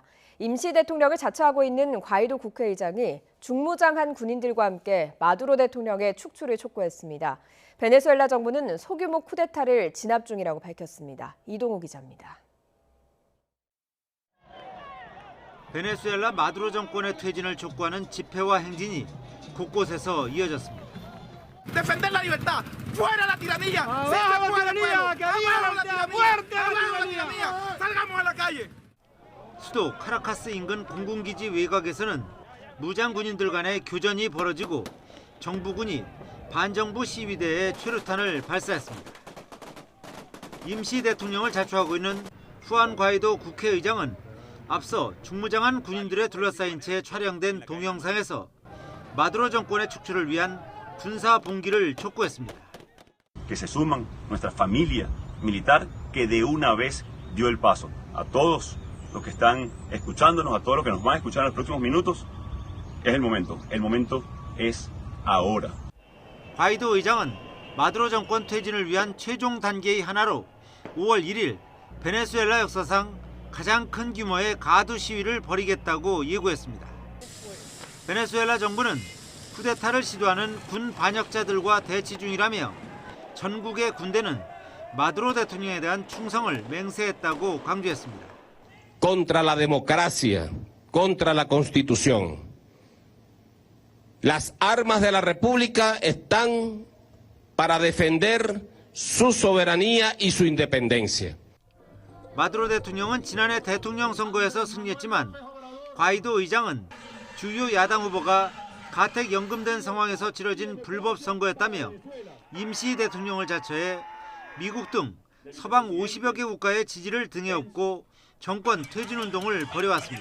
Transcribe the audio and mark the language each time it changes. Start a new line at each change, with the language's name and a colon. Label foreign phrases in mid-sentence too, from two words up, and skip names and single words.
Korean: 임시 대통령을 자처하고 있는 과이도 국회의장이 중무장한 군인들과 함께 마두로 대통령의 축출을 촉구했습니다. 베네수엘라 정부는 소규모 쿠데타를 진압 중이라고 밝혔습니다. 이동호 기자입니다. 베네수엘라 마두로 정권의 퇴진을 촉구하는 집회와 행진이 곳곳에서 이어졌습니다.
Spanish: Defender la libertad, fuera la tiranía, sí se puede, pueblo, abajo la tiranía, salgamos a la calle.
Korean: 수도 카라카스 인근 공군기지 외곽에서는 무장 군인들 간의 교전이 벌어지고 정부군이 반정부 시위대에 최루탄을 발사했습니다. 임시 대통령을 자초하고 있는 후안 과이도 국회의장은 앞서 중무장한 군인들에 둘러싸인 채 촬영된 동영상에서 마두로 정권의 축출을 위한 군사 봉기를 촉구했습니다.
Spanish: Que se suman nuestra familia militar que de una vez dio el paso. A todos los que están escuchándonos, a todos los que nos van a escuchar en los próximos minutos, es el momento. El momento es ahora.
Korean: 과이도 의장은 마두로 정권 퇴진을 위한 최종 단계의 하나로 5월 1일 베네수엘라 역사상 가장 큰 규모의 가두 시위를 벌이겠다고 예고했습니다. 베네수엘라 정부는 쿠데타를 시도하는 군 반역자들과 대치 중이라며 전국의 군대는 마두로 대통령에 대한 충성을 맹세했다고 강조했습니다.
Spanish: Contra la democracia, contra la constitución. Las armas de la República están para defender su soberanía y su independencia.
Korean: 마두로 대통령은 지난해 대통령 선거에서 승리했지만 과이도 의장은 주요 야당 후보가 가택 연금된 상황에서 치러진 불법 선거였다며 임시 대통령을 자처해 미국 등 서방 50여 개 국가의 지지를 등에 업고 정권 퇴진 운동을 벌여왔습니다.